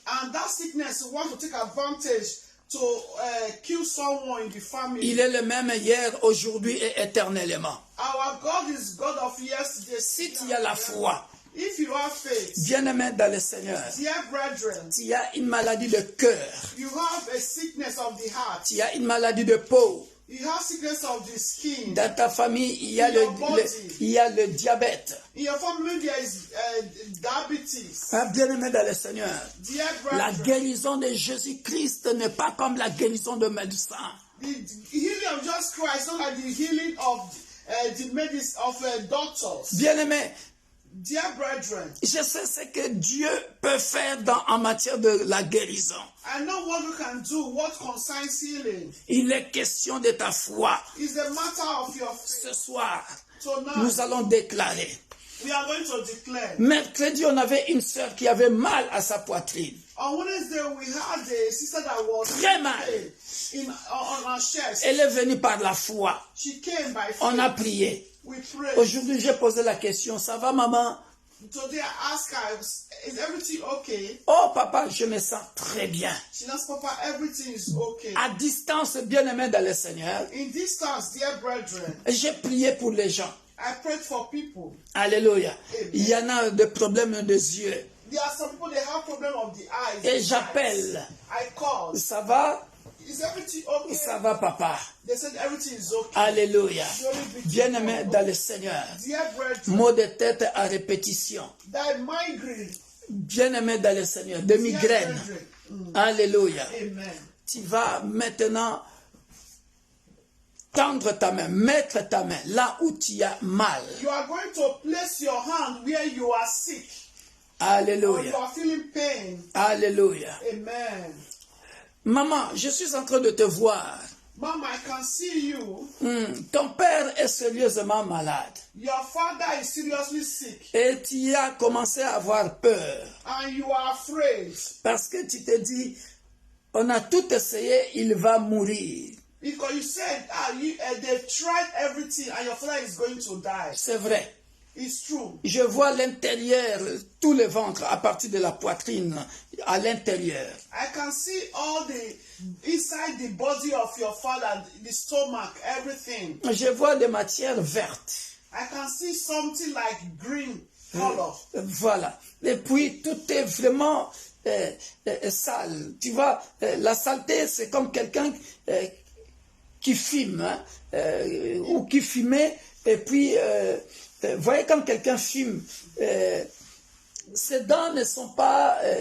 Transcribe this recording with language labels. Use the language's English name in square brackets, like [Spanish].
[English] and that sickness want to take advantage to kill someone in the family. [French] Il est le même hier, aujourd'hui et éternellement. [English] Our God is God of yesterday. [French] Si tu as la foi, [English] If you have faith, [French] bien-aimé dans le Seigneur, [English] dear brethren, [French] tu as une maladie de cœur, [English] you have a sickness of the heart. [French] tu as une maladie de peau. [English] You have sickness of the skin. [French] Dans ta famille, il y a le diabète. [English] In your family, there is diabetes. [French] Ah, bien-aimé dans le Seigneur, [English] Dear [French] la [English] brethren, [French] guérison de Jésus-Christ n'est pas comme la guérison de médecin. [English] the healing of Jesus Christ is not like the healing of the medicine of doctors. [French] Bien-aimé, [English] Dear brethren, [French] je sais ce que Dieu peut faire en matière de la guérison. [English] I know what we can do, what concerns healing. [French] Il est question de ta foi. [English] It's a matter of your faith. [French] Ce soir, [English] Tonight, [French] nous allons déclarer. [English] we are going to declare. [French] Mercredi, on avait une sœur qui avait mal à sa poitrine. [English] On Wednesday, we had a sister that was [French] Très mal. [English] on her chest. [French] Elle est venue par la foi. [English] She came by faith. [French] On a prié. [English] We prayed. [French] Aujourd'hui, j'ai posé la question, ça va maman? [English] Today I asked her, is everything okay? [French] Oh papa, je me sens très bien. [English] She asked, Papa, everything is okay. [French] À distance, bien-aimé dans le Seigneur, [English] In distance, dear brethren, [French] j'ai prié pour les gens. [English] I prayed for people. [French] Alléluia. Il y en a des problèmes des yeux. [English] There are some people, they have problem of the eyes. [French] Et j'appelle. [English] I called. [French] Ça va? [English] Is everything okay? [French] Ça va papa. [English] They said everything is okay. [French] Alléluia. Bien-aimé dans le Seigneur. [English] Dear brethren, [French] Maux de tête à répétition. [English] that migraine. [French] Bien-aimé dans le Seigneur. De migraine. Alléluia. [English] Amen. [French] Tu vas maintenant tendre ta main, mettre ta main là où tu as mal. [English] You are going to place your hand where you are sick. Or you [French] Alléluia. [English] are feeling pain. [French] Alléluia. [English] Amen. [French] Maman, je suis en train de te voir. [English] Mom, I can see you. [French] Ton père est sérieusement malade. [English] Your father is seriously sick. [French] Et tu as commencé à avoir peur. [English] And you are afraid. [French] Parce que tu te dis, on a tout essayé, il va mourir. [English] Because you said, they've tried everything and your father is going to die. [French] C'est vrai. [English] It's true. [French] Je vois l'intérieur, tout le ventre, à partir de la poitrine, à l'intérieur. [English] I can see all the inside the body of your father, the stomach, everything. [French] Je vois des matières vertes. [English] I can see something like green color. [French] Voilà. Et puis, tout est vraiment sale. Tu vois, la saleté, c'est comme quelqu'un qui fume, hein, ou qui fumait, et puis, voyez, quand quelqu'un fume, ses dents ne sont pas...